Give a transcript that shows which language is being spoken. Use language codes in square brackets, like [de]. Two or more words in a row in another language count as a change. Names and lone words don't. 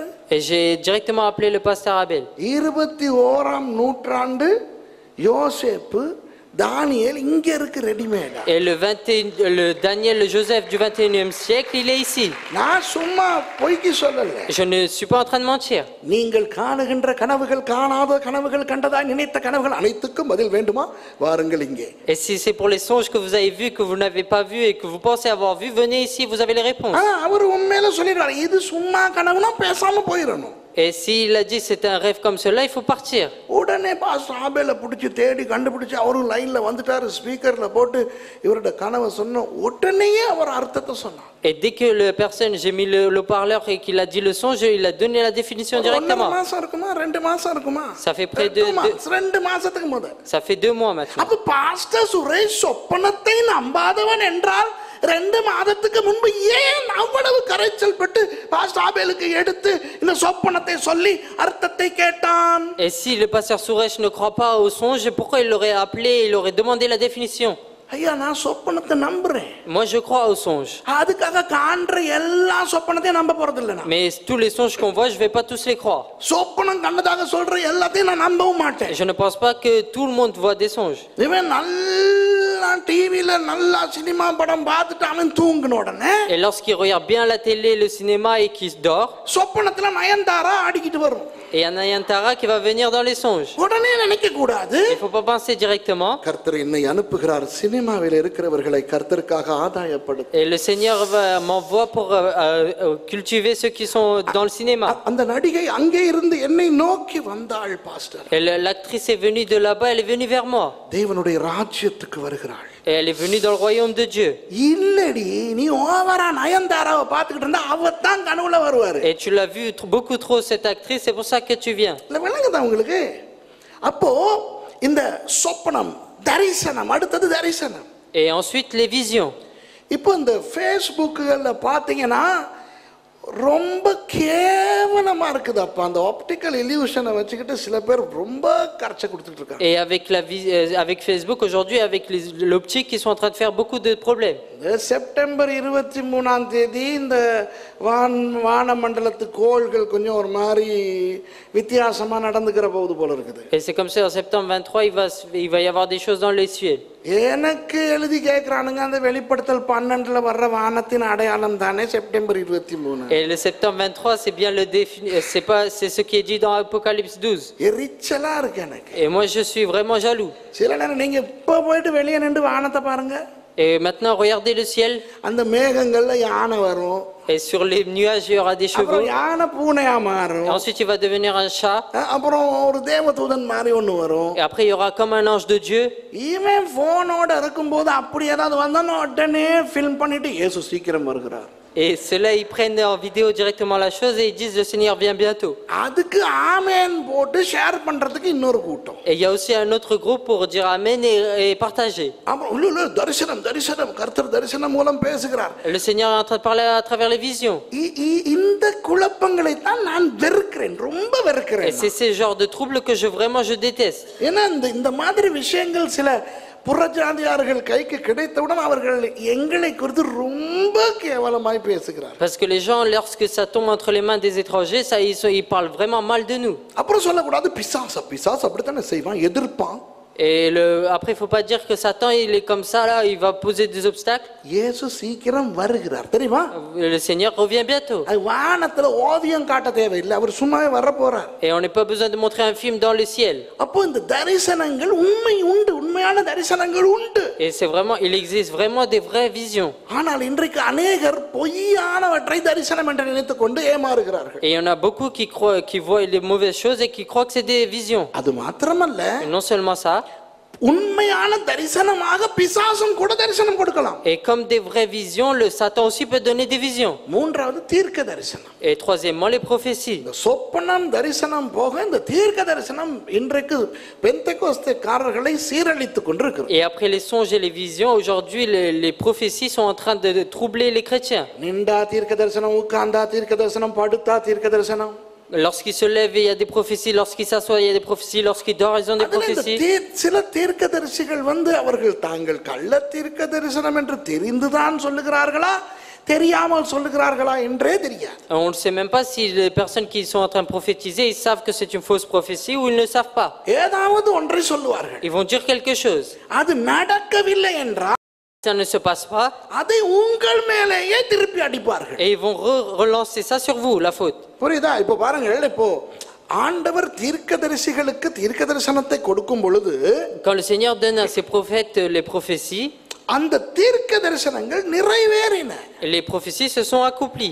[fr] Et j'ai directement appelé le pasteur Abel. [ta] 21ஆம் நூற்றாண்டு யோசேப்பு தானியேல் இங்க இருக்கு ரெடிமேடா. [fr] Et le Daniel, le Joseph du 21e siècle, il est ici. [ta] நான் சும்மா பொய்க்கு சொல்லல. [fr] Je ne suis pas en train de mentir. [ta] நீங்கள் காணுகின்ற கனவுகள், காணாத கனவுகள், கண்டதா நினைத்த கனவுகள் அனைத்துக்கும் பதில் வேண்டுமா? வாருங்கள் இங்கே. [fr] Et si c'est pour les songes que vous avez vus, que vous n'avez pas vus et que vous pensez avoir vus, venez ici, vous avez les réponses. [ta] அவர் உண்மையில சொல்லிடுறாரு, இது சும்மா கனவுனா பேசாம போயிடணும். [fr] Et s'il a dit c'est un rêve comme cela, il faut partir. [ta] உடனே பாஸ்டர் ஆபேல பிடிச்சி தேடி கண்டுபிடிச்சு அவரும் லைன்ல வந்துட்டாரு, ஸ்பீக்கர்ல போட்டு இவரோட கனவை சொன்ன உடனே அவர் அர்த்தத்தை சொன்னார். [fr] Et dès que la personne, j'ai mis le haut-parleur et qu'il a dit le songe, il a donné la définition directement. [ta] 1 மாசம் இருக்குமா 2 மாசம் இருக்குமா? [fr] Ça fait près de [ta] 2 மாசத்துக்கு முத. [fr] Ça fait 2 mois maintenant. [ta] அப்ப பாஸ்டர் சுரேஷ் சொப்பனத்தை நம்பாதவன் என்றால் 2 மாதத்துக்கு முன்பு ஏன் அவ்வளவு கரைச்சல் பட்டு பாஸ்டர் ஆபேலுக்கு எடுத்து இந்த சொப்பனத்தை சொல்லி அர்த்தத்தை கேட்டான்? [fr] Et si le pasteur Suresh ne croit pas au songe, pourquoi il l'aurait appelé, il aurait demandé la définition? [ta] ஐயா நான் சொப்பனத்தை நம்புறேன். [fr] Moi je crois au songe. [ta] அதுக்காக காண்ற எல்லா சொப்பனத்தையும் நம்ப போறது இல்ல நான். [fr] Mais tous les songes qu'on voit, je vais pas tous les croire. [ta] சொப்பனம் கண்டதாக சொல்ற எல்லாத்தையும் நான் நம்பவும் மாட்டேன். [fr] Je ne pense pas que tout le monde voit des songes. [ta] இவன் நல்லா டிவில நல்லா சினிமா படம் பார்த்துட்டு அவன் தூங்குன உடனே [fr] Et lorsqu'il regarde bien la télé, le cinéma et qu'il dort, [ta] சொப்பனத்துல நயன்தாரா ஆடிக்கிட்டு வரும். [fr] et il y a Nayantara qui va venir dans les songes. [ta] உடனே நினைக்க கூடாது, [fr] Il faut pas penser directement. [ta] கர்த்தர் என்னை அனுப்புகிறார் சினிமாவில் இருக்கிறவர்களை கர்த்தருக்காக ஆதாயப்படுத்த. [fr] Et le Seigneur m'envoie pour cultiver ceux qui sont dans le cinéma. [ta] அந்த நடிகை அங்கே இருந்து என்னை நோக்கி வந்தாள் பாஸ்டர். [fr] Et l'actrice est venue de là-bas, elle est venue vers moi. [ta] தேவனுடைய ராஜ்யத்துக்கு வருகிறாள். [fr] Et elle est venue dans le royaume de Dieu. [ta] இல்லடி நீ ஓவரா நயன்தாராவை பார்த்துக்கிட்டு இருந்தா அவ தான் கனவுல வருவாரு. [fr] Et tu l'as vu beaucoup trop cette actrice, c'est pour ça que tu viens. [ta] இல்ல விளங்குதா உங்களுக்கு? அப்போ இந்த சொப்பனம் தரிசனம், அடுத்தது தரிசனம். [fr] Et ensuite les visions. [ta] இப்போ இந்த ஃபேஸ்புக்குகள்ல பாத்தீங்கன்னா ரொம்ப கேவலமா இருக்குது அப்ப அந்த [en] optical illusion [ta] வச்சுக்கிட்டு சில பேர் ரொம்ப கரைச்ச கொடுத்துட்டு இருக்காங்க. [fr] Et avec Facebook aujourd'hui, avec l'optique, ils sont en train de faire beaucoup de problèmes. [ta] இந்த செப்டம்பர் 23ஆம் தேதி இந்த வானமண்டலத்து கோள்கள் கொஞ்சம் ஒரு மாதிரி வித்தியாசமா நடந்துக்கிற போது போல இருக்குது. [fr] Et c'est comme ça, en septembre 23, il va y avoir des choses dans les cieux. [ta] எனக்கு எழுதி கேட்கறானுங்க அந்த வெளிப்படுத்தல் 12ல வர்ற வானத்தின் அடையாளம் தானே செப்டம்பர் 23. [fr] Et le septembre 23, c'est bien c'est ce qui est dit dans Apocalypse 12. [ta] எரிச்சலா இருக்கு எனக்கு. [fr] Et moi, je suis vraiment jaloux. [ta] சில நேரம் நீங்க இப்ப போயிட்டு வெளியே நின்று வானத்தை பாருங்க. [fr] Et maintenant, regardez le ciel. [ta] அந்த மேகங்கள்ல யானை வரும். [fr] Et sur les nuages, il y aura des chevaux. [ta] அப்புறம் யானை பூனையா மாறும். [fr] Et ensuite, il va devenir un chat. [ta] அப்புறம் ஒரு தேவதூதன் மாதிரி ஒன்று வரும். [fr] Et après, il y aura comme un ange de Dieu. [ta] இவன் போனோட இருக்கும்போது அப்படி ஏதாவது வந்தானோ உடனே ஃபில்ம் பண்ணிட்டு இயேசு சீக்கிரம் வருகிறார். [fr] Et ceux-là, ils prennent en vidéo directement la chose et ils disent le Seigneur vient bientôt. [ta] அதுக்கு ஆமென் போட்டு ஷேர் பண்றதுக்கு இன்னொரு கூட்டம். [fr] Et il y a aussi un autre groupe pour dire amen et partager. [ta] அப்புறம் இல்ல தரிசனம் தரிசனம் கர்த்தர் தரிசனம் மூலம் பேசுகிறார். [fr] Le Seigneur est en train de parler à travers les visions. [ta] இந்த குழப்பங்களை தான் நான் வெறுக்கிறேன், ரொம்ப வெறுக்கிறேன். [fr] Et c'est ce genre de troubles que je déteste. [ta] ஏன்னா இந்த மாதிரி விஷயங்கள் சில புறஜாதியார்கள் கைக்கு கிடைத்தவுடன் அவர்கள் எங்களை குறித்து ரொம்ப கேவலமாய் பேசுகிறார். [fr] Parce que les gens, lorsque ça tombe entre les mains des étrangers, ils parlent vraiment mal de nous. [ta] அப்புறம் சொல்லக்கூடாது பிசாசு அப்படித்தானே செய்வான், எதிர்ப்பான். [fr] Et après, il ne faut pas dire que Satan, il est comme ça, là, il va poser des obstacles. [ta] இயேசு சீக்கிரம் வருகிறார் தெரியுமா? [fr] Le Seigneur revient bientôt. [ta] வானத்துல ஓவியம் காட்ட தேவையில்லை, அவர் சும்மாவே வர போறார். [fr] Et on n'a pas besoin de montrer un film dans le ciel. [ta] அப்போ இந்த தரிசனங்கள் உண்மையான தரிசனங்கள் உண்டு. [fr] Et c'est vraiment, il existe vraiment des vraies visions. [ta] ஆனால் இன்றைக்கு அநேகர் பொய்யானவற்றை தரிசனம் என்று நினைத்துக் கொண்டு ஏமாறுகிறார்கள். [fr] Et il y en a beaucoup qui voient les mauvaises choses et qui croient que c'est des visions. [ta] அது மாத்திரமல்ல, [fr] Et non seulement ça. [ta] உண்மையான தரிசனமாக பிசாசும் கூட தரிசனம் கொடுக்கலாம். [fr] Et comme des vraies visions, le Satan aussi peut donner des visions. [ta] மூன்றாவது தீர்க்க தரிசனம். [fr] Et troisièmement, les prophéties. [ta] இந்த சொப்பனம் தரிசனம் போக இந்த தீர்க்க தரிசனம் இன்றைக்கு பெந்தெகோஸ்தேக்காரர்களை சீரழித்துக் கொண்டிருக்கிறது. [fr] Et après les songes et les visions, aujourd'hui les prophéties sont en train de troubler les chrétiens. [ta] நின்றா தீர்க்க தரிசனம், உட்கார்ந்தா தீர்க்க தரிசனம், படுத்தா தீர்க்க தரிசனம். [fr] Lorsqu'il se lève, il y a des prophéties. Lorsqu'il s'assoit, il y a des prophéties. Lorsqu'il dort, ils ont des prophéties. [ta] சில தீர்க்கதரிசிகள் அவர்கள் தாங்கள் கள்ள தீர்க்க தரிசனம் என்று தெரிந்துதான் சொல்லுகிறார்களா, தெரியாமல் சொல்லுகிறார்களா என்றே தெரியாது. [fr] On ne sait même pas si les personnes qui sont en train de prophétiser, ils savent que c'est une fausse prophétie ou ils ne savent pas. [ta] ஏதாவது ஒன்றை சொல்லுவார்கள். [fr] Ils vont dire quelque chose. [ta] அது நடக்கவில்லை என்றால் [fr] Ça ne se passe pas. [ta] அதை உங்கள் மேலேயே திருப்பி அடிப்பார்கள். [fr] Et ils vont relancer ça sur vous, la faute. [ta] புரியுதா? இப்போ பாருங்கள், இப்போ ஆண்டவர் தீர்க்கதரிசிகளுக்கு தீர்க்க தரிசனத்தை கொடுக்கும் பொழுது, [fr] Quand le Seigneur donne à ses prophètes les prophéties, [ta] அந்த தீர்க்க தரிசனங்கள் நிறைவேறின. [fr] les prophéties se sont accomplies.